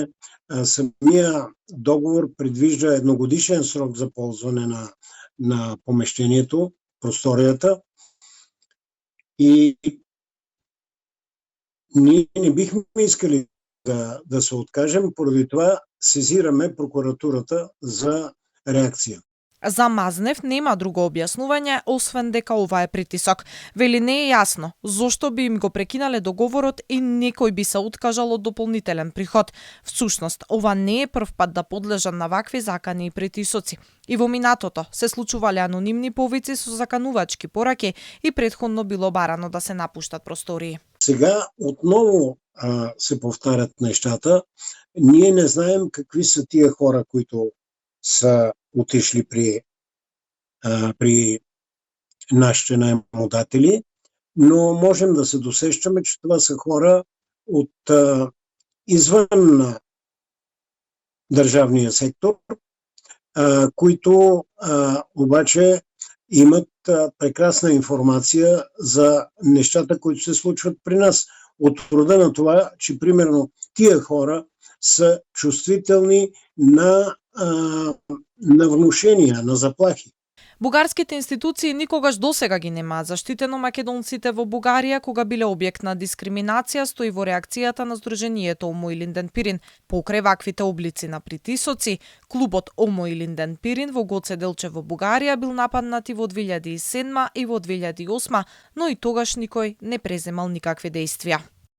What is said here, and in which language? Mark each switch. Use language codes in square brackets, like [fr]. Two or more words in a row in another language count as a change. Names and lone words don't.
[bg] Самия договор предвижда едногодишен срок за ползване на помещението, просторијата, и ние не бихме искали да се откажем, поради това [mk] сезираме прокуратурата за реакција. За Мазнев нема друго објаснување, освен дека ова е притисок. Вели не е јасно зошто би им го прекинале договорот и некој би се откажал од дополнителен приход. Всушност, ова не е прв пат да подлежат на вакви закани и притисоци. И во минатото се случувале анонимни повици со заканувачки пораки и претходно било барано да се напуштат простории. [bg] Сега отново се повтарят нещата. Ние не знаем какви са тие хора които са отишли при нашите наемодатели, но можем да се досещаме, че това са хора от извън държавния сектор, които обаче имат прекрасна информация за нещата, които се случват при нас. От рода на това, че примерно тия хора са чувствителни на внушенија, на заплахи. [mk] Бугарските институции никогаш досега ги немаат заштитено македонците во Бугарија кога биле објект на дискриминација, стои во реакцијата на Сдруженијето Омо Илинден Пирин. Покрај ваквите облици на притисоци, клубот Омо Илинден Пирин во Гоце Делчев во Бугарија бил нападнат и во 2007 и во 2008, но и тогаш никој не преземал никакви дејствија.